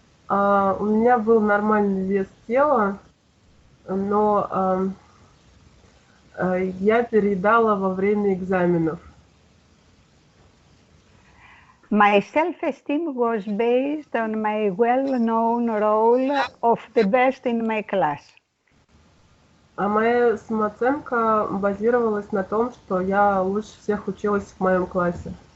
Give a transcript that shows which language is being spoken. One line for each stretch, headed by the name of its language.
Russian: У меня был нормальный вес тела, но я переедала во время экзаменов.
English: My self-esteem was based on my well-known role of the best in my class.
Russian: А моя самооценка базировалась на том, что я лучше всех училась в моем классе.